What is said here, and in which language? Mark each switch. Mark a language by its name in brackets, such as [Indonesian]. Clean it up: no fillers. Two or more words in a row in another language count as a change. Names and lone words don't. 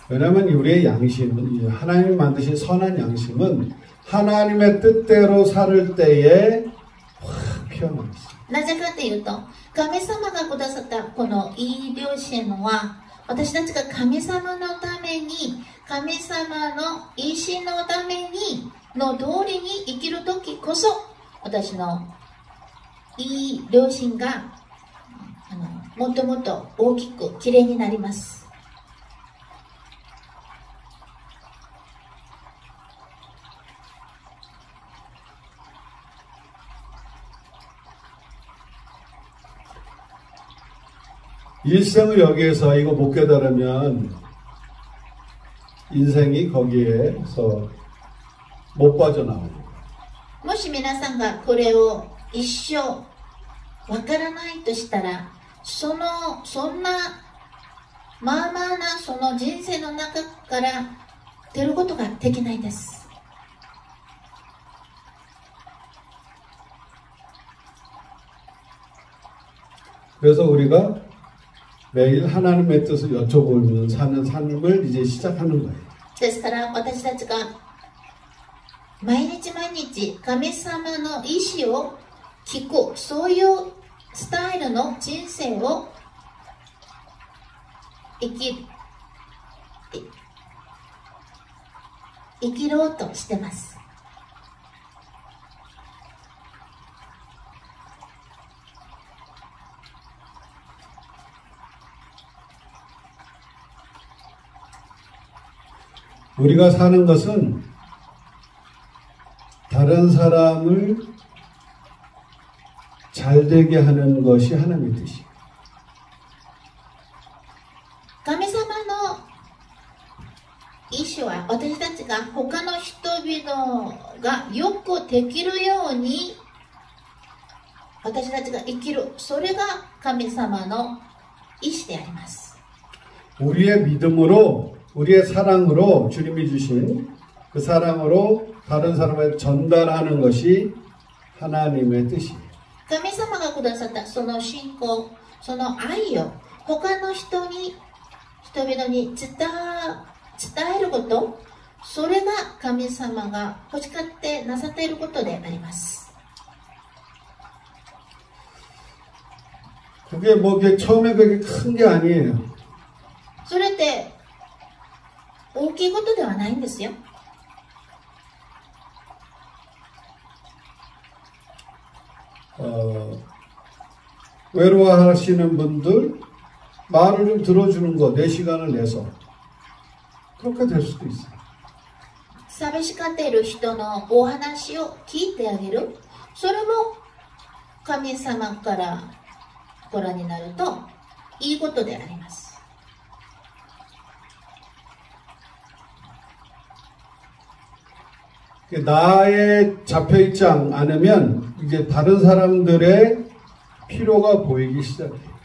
[Korean] 왜냐하면 우리의 양심은 하나님이 만드신 선한 양심은 하나님의 뜻대로 살 때에 확 피어나 있어요. [Japanese] なぜかというと、神様がくださったこのいい良心は、私たちが神様のために、神様の意志のためにの通りに生きるときこそ、私のいい良心がもっともっと大きくきれいになります。 [Korean] 일생을 여기에서 이거 못 깨달으면 인생이 거기에서 못 빠져나오고. [Japanese] もし皆さんがこれを一生わからないとしたら、そんなまあまあなその人生の中から出ることができないです。 [Korean] 그래서 우리가 매일 하나님의 뜻을 여쭤보면 사는 삶을 이제 시작하는 거예요. [Japanese] ですから私たちが毎日毎日神様の意志を聞く、そういうスタイルの人生を生きろうとしてます。 [Korean] 우리가 사는 것은 다른 사람을 잘되게 하는 것이 하나님의 뜻이에요. [Japanese] 神様の意志は私たちが他の人々がよくできるように私たちが生きる、それが神様の意志であります。 [Korean] 우리의 믿음으로 우리의 사랑으로 주님이 주신 그 사랑으로 다른 사람에게 전달하는 것이 하나님의 뜻이에요. [Japanese] 神様がくださったその信仰、その愛を他の人々に伝えること、それが神様が欲しがってなさっていることであります。 [Korean] 그게 뭐 처음에 그게 큰 게 아니에요. [Japanese] それって大きいことではないんですよ。 [Korean] 외로워하시는 분들 말을 좀 들어주는 거, 내 시간을 내서 그렇게 될 수도 있어요. [Japanese] 寂しがっている人のお話を聞いてあげる、それも神様からご覧になるといいことであります。 [Korean] 나에 잡혀있지 않으면 이제 다른 사람들의 필요가 보이기 시작해요.